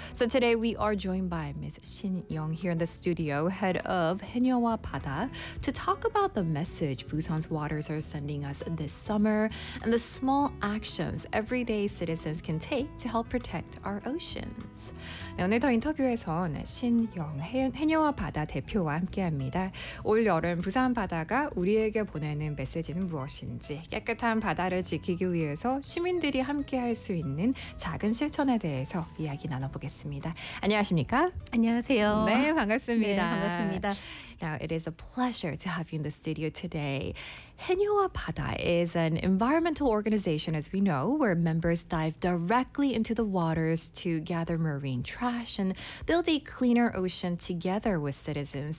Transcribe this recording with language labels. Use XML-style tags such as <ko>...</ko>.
<en>So today we are joined by Ms. Shin Young here in the studio, head of Haenyeowa Bada, to talk about the message Busan's waters are sending us this summer and the small actions everyday citizens can take to help protect our oceans.</en> <ko>네, 오늘 더 인터뷰에선 신영 해녀와 바다 대표와 함께합니다. 올 여름 부산 바다가 우리에게 보내는 메시지는 무엇인지, 깨끗한 바다를 지키기 위해서 시민들이 함께할 수 있는 작은 실천에 대해서 이야기 나눠보겠습니다. 안녕하십니까? 안녕하세요. 네, 반갑습니다. 네, 반갑습니다.</ko> <en>Now, it is a pleasure to have you in the studio today. Haenyeowa Bada is an environmental organization, as we know, where members dive directly into the waters to gather marine trash and build a cleaner ocean together with citizens.</en>